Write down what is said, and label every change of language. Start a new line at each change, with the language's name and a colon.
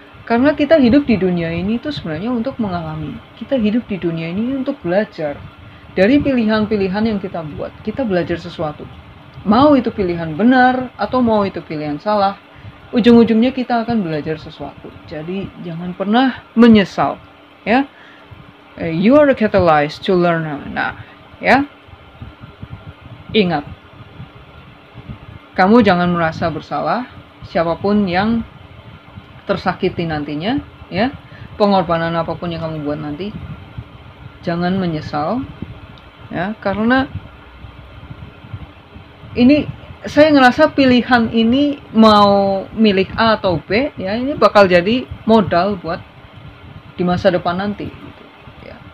Indonesian: Karena kita hidup di dunia ini itu sebenarnya untuk mengalami. Kita hidup di dunia ini untuk belajar. Dari pilihan-pilihan yang kita buat, kita belajar sesuatu. Mau itu pilihan benar atau mau itu pilihan salah, ujung-ujungnya kita akan belajar sesuatu. Jadi jangan pernah menyesal, ya.
English: You are a catalyst to learn.
Indonesian: Nah, ya. Ingat, kamu jangan merasa bersalah. Siapapun yang tersakiti nantinya, ya, pengorbanan apapun yang kamu buat nanti, jangan menyesal, ya, karena ini saya ngerasa pilihan ini mau milik A atau B, ya, ini bakal jadi modal buat di masa depan nanti, gitu, ya.